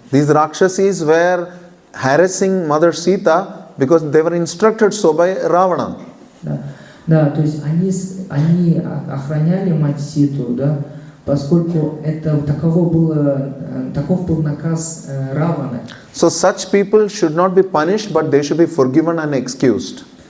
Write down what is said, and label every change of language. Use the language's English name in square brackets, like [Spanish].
[English] these Rakshasis were harassing Mother Sita because they were instructed so by Ravana. [Russian] Да, то есть они охраняли мать Ситу, да, поскольку таков был наказ Равана. [English] So such people should not be punished, but they should be forgiven and excused.